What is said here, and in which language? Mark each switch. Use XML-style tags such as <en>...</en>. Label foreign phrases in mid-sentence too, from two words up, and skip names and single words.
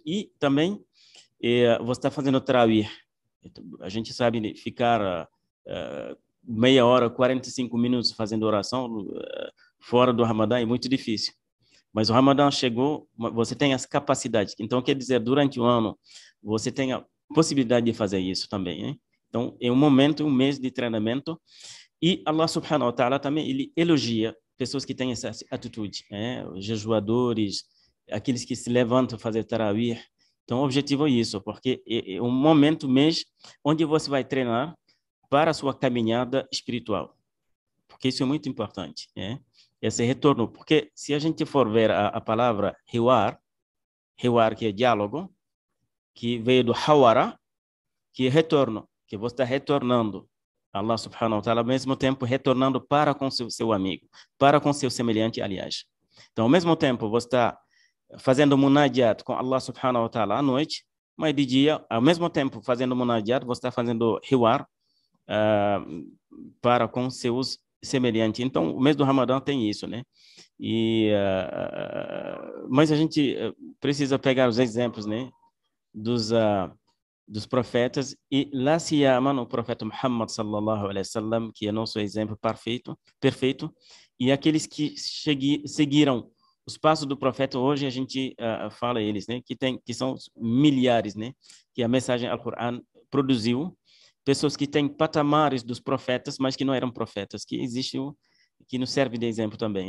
<pt>E também você está fazendo tarawih. A gente sabe ficar meia hora, 45 minutos fazendo oração fora do Ramadã é muito difícil. Mas o Ramadã chegou, você tem as capacidades. Então, quer dizer, durante o ano, você tem a possibilidade de fazer isso também. Hein? Então, é um momento, um mês de treinamento. E</pt> <ar>الله سبحانه وتعالى</ar> <pt>também, ele elogia pessoas que têm essa atitude. Os jejuadores, aqueles que se levantam a fazer tarawih. Então, o objetivo é isso, porque é um momento, um mês, onde você vai treinar para a sua caminhada espiritual. Porque isso é muito importante. Esse retorno, porque se a gente for ver a palavra hiwar que é diálogo, que veio do hawara, que é retorno, que você está retornando a</pt> <ar>الله سبحانه وتعالى,</ar> <pt>ao mesmo tempo retornando para com seu amigo, para com seu semelhante, aliás. Então, ao mesmo tempo, você está fazendo munajat com</pt> <ar>الله سبحانه وتعالى</ar> <pt>à noite, mas de dia, ao mesmo tempo fazendo munajat, você está fazendo hiwar para com seus semelhantes. Então, o mês do Ramadã tem isso, né? Mas a gente precisa pegar os exemplos, né? Dos profetas, e lá se ama o profeta Muhammad</pt> <ar>صلى الله عليه وسلم,</ar> <pt>que é nosso exemplo perfeito, e aqueles que seguiram os passos do profeta. Hoje a gente fala eles, né, que são milhares, né, que a mensagem Al-Qur'an produziu, pessoas que têm patamares dos profetas, mas que não eram profetas, que nos serve de exemplo também.</pt>